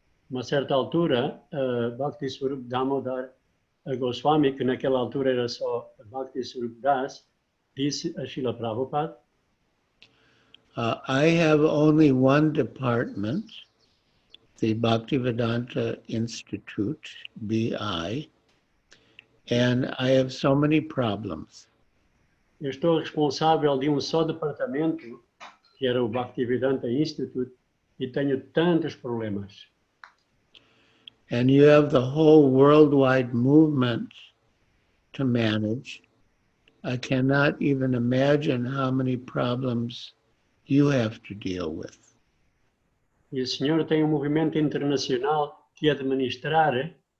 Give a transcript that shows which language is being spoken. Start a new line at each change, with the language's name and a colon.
Portuguese: Uma certa altura, Bhakti Swarup Damodar Goswami, que naquela altura era só Bhakti Swarup Das, disse a Srila Prabhupada,
English: I have only one department, the Bhaktivedanta Institute, BI, and I have so many problems.
Portuguese: eu estou responsável de só departamento, que era o Bhaktivedanta Institute, e tenho tantos problemas.
English: And you have the whole worldwide movement to manage. I cannot even imagine how many problems you have to deal with.
Portuguese: E o senhor tem movimento internacional que administrar.